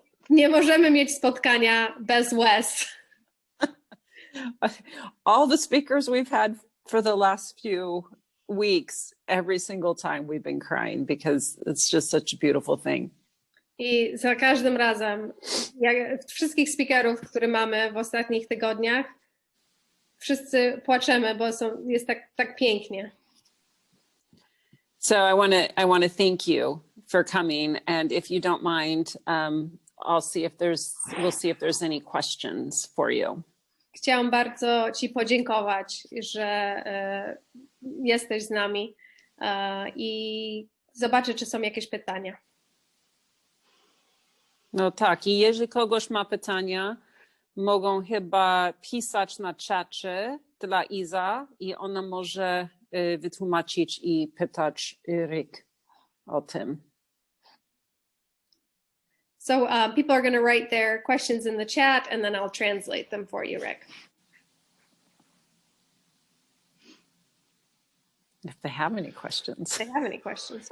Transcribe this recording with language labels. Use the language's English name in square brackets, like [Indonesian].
[Polish] Nie możemy mieć spotkania bez łez. [English] All the speakers we've had for the last few weeks, every single time we've been crying because it's just such a beautiful thing. [Polish] I za każdym razem, wszystkich speakerów, które mamy w ostatnich tygodniach, wszyscy płaczemy, bo jest tak pięknie. [English] So I want to thank you for coming, and if you don't mind, we'll see if there's any questions for you. [Polish] Chciałam bardzo Ci podziękować, że jesteś z nami i zobaczę, czy są jakieś pytania. No tak, i jeżeli kogoś ma pytania, mogą chyba pisać na czacie dla Iza i ona może wytłumaczyć i pytać Rick o tym. [English] So people are going to write their questions in the chat and then I'll translate them for you, Rick. If they have any questions. If they have any questions.